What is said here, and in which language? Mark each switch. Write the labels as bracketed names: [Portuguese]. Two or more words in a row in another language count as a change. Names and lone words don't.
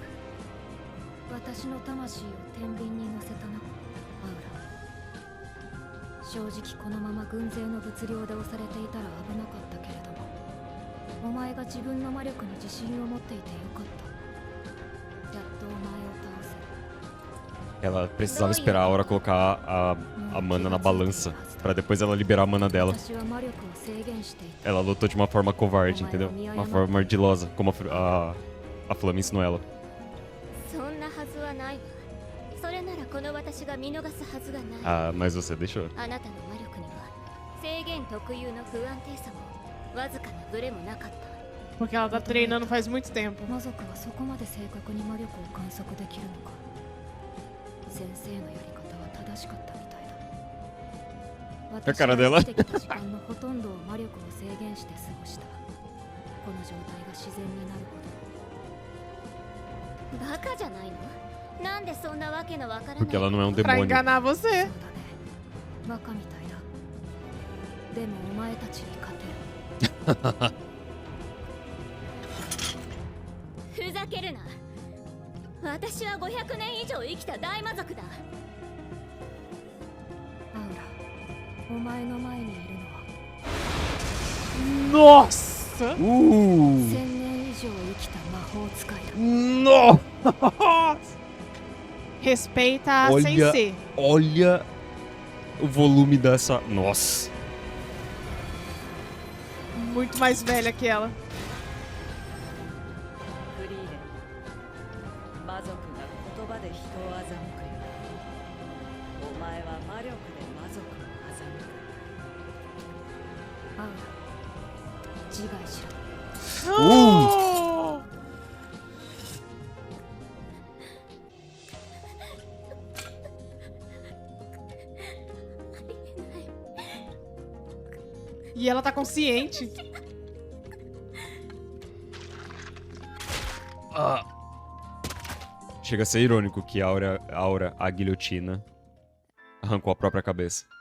[Japanese] 私の魂を天秤に乗せたな、アウラ。正直このまま軍勢の物量で押されていたら危なかったけれども、 お前が自分の魔力に自信を持っていてよかったやっとお前を倒せる [Portuguese] Ela precisava esperar a Aura colocar a mana na balança pra depois ela liberar a mana dela. [Japanese] 私は魔力を制限していた [Portuguese] Ela lutou de uma forma covarde, entendeu? Uma forma ardilosa, como a Flama ensinou ela. [Japanese] そんなはずはないわそれならこの私が見逃すはずがない [Portuguese] Ah, mas você deixou. [Japanese] あなたの魔力には制限特有の不安定さもわずかなブレもなかった [Portuguese] Porque ela tá treinando faz muito tempo. [Japanese] 魔族はそこまで正確に魔力を観測できるのか先生のやり方は正しかったみたいだ [Portuguese] A cara dela. [Japanese] 私が生きてきた時間のほとんどを魔力を制限して過ごしたこの状態が自然になるほどバカじゃないのなんでそんなわけのわからない [Portuguese] Porque ela não é um Pra demônio. enganar [Japanese] そう [Portuguese] você. [Japanese] だねバカみたいだでもお前たちに勝てるふざけるな私は500年以上生きた大魔族だアウラお前の前にいるのは [Portuguese] Nossa! [Japanese] 1000年以上生きた魔法使いだ [Portuguese] Nossa! Respeita a Olha. Sensei. Olha o volume dessa. Nossa! Muito mais velha que ela. [Japanese] フリーレン魔族が言葉で人を欺くよお前は魔力で魔族を欺くアウラ自害しろ [Portuguese] Oh! E ela tá consciente. Chega a ser irônico que Aura, a guilhotina, arrancou a própria cabeça.